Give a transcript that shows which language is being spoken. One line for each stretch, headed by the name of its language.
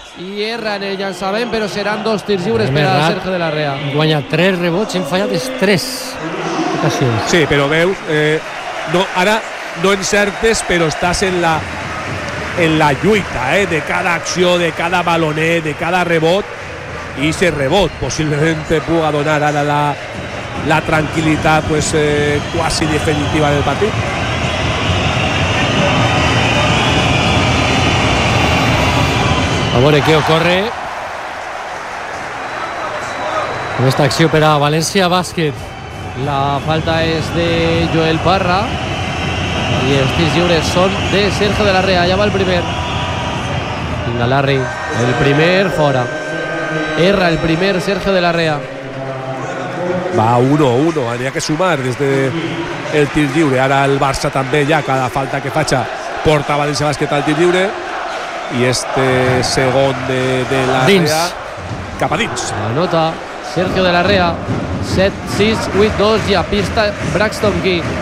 Catalan: I erra en el llançament, però seran dos tirs lliures per a Sergio de la Rea. Guanya 3 rebots, hem fallat els 3 ocasions. Sí, però veus, no, ara no encertes, però estàs en la lluita, de cada acció, de cada balonet, de cada rebot.
Spanish: Y ese rebot posiblemente pueda donar ahora la tranquilidad pues casi definitiva del partido. Vamos a ver qué ocurre con esta acción para Valencia Basket. La falta es de Joel Parra y los tiros libres son de Sergio de la Rea. Ya va el primer. Venga, Larry, el primer fuera. Erra el primer Sergio de la Rea. Va 1-1, había que sumar desde el tir lliure.
Catalan: Ahora el Barça també ja cada falta que faça porta València Bàsquet al tir lliure. I este segon de la dins. Rea cap a dins. Anota Sergio de la Rea. 7-6-8-2 i a pista Braxton Key.